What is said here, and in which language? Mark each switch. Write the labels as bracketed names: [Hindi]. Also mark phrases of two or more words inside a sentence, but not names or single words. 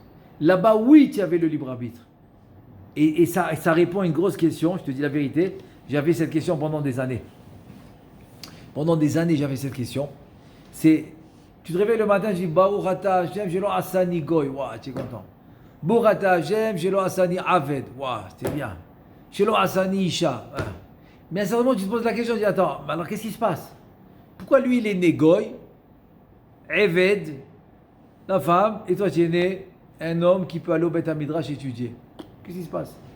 [French] Là-bas, oui, tu avais le libre arbitre. Et ça répond à une grosse question, je te dis la vérité. J'avais cette question pendant des années. J'avais cette question. Tu te réveilles le matin, je dis [Hebrew] ברוך אתה השם, שלא עשני גוי. [French] Waouh, tu es content. [Hebrew] ברוך אתה השם, שלא עשני עבד. [French] Waouh, c'était bien. [Hebrew] שלא עשני אשה. [French] Mais à un certain moment, tu te poses la question, tu dis attends, alors qu'est-ce qui se passe? Pourquoi lui, il est né goy, Eved, la femme, et toi, tu es né un homme qui peut aller au [Hebrew] בית מדרש [French] étudier? Qu'est-ce qui se passe?